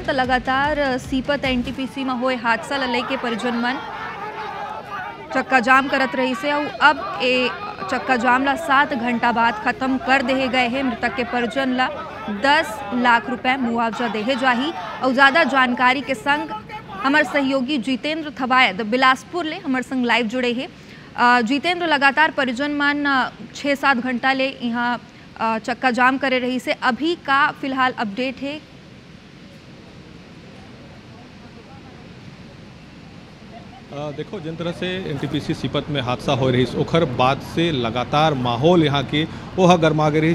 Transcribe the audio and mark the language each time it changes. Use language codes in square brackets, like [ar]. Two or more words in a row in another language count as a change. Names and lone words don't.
[hne] तो लगातार सीपत एनटीपीसी में होए हादसा ला लेके परिजन मन चक्का जाम करत रही से और अब ए चक्का जाम ला 7 घंटा बाद खत्म कर दे गए हैं। मृतक के परिजन ला 10 लाख रुपए मुआवजा दे जाही। और ज्यादा जानकारी के संग हमार सहयोगी जितेंद्र थवायद बिलासपुर ले हमार संग लाइव जुड़े हैं। जितेंद्र, लगातार परिजन मन 6-7 घंटा ले यहाँ चक्का जाम करे रही से अभी का फिलहाल अपडेट है? देखो, जिन तरह से एनटीपीसी सीपत में हादसा हो रही ओखर बाद से लगातार माहौल यहाँ के ओह गरमा गए रही।